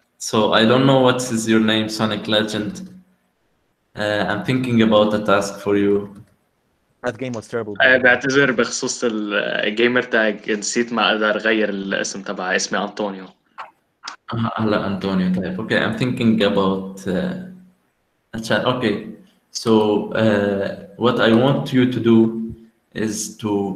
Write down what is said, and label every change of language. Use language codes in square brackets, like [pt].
[en] So I don't know what is your name, Sonic Legend. I'm thinking about a task for you. That game was terrible. [ar] بعتذر بخصوص الجيمر تاج، نسيت ما اقدر اغير الاسم تبعي، اسمي انطونيو. هلا انطونيو. طيب اوكي [en] I'm thinking about okay. So what I want you to do is to